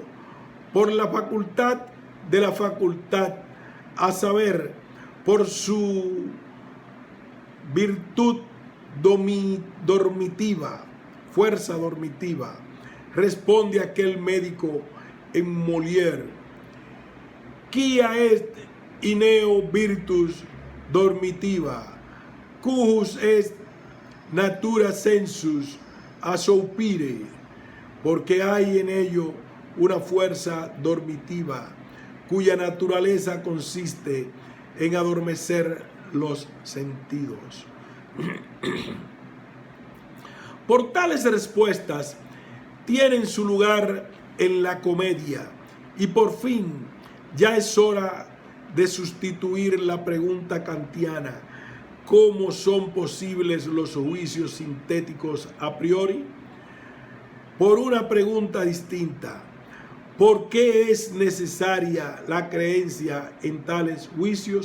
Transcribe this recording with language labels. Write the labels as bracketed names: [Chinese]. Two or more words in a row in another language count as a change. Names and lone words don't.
[Spanish] Por la facultad de la facultad, a saber, por su virtud dormitiva, fuerza dormitiva, responde aquel médico en Molière. [Latin] Quia est ineo virtus dormitiva, cujus est natura sensus assoupire, [Spanish] porque hay en ello una fuerza dormitiva cuya naturaleza consiste en adormecer los sentidos. Por tales respuestas tienen su lugar en la comedia, y por fin ya es hora de sustituir la pregunta kantiana: ¿cómo son posibles los juicios sintéticos [Latin] a priori?, [Spanish] por una pregunta distinta: ¿por qué es necesaria la creencia en tales juicios?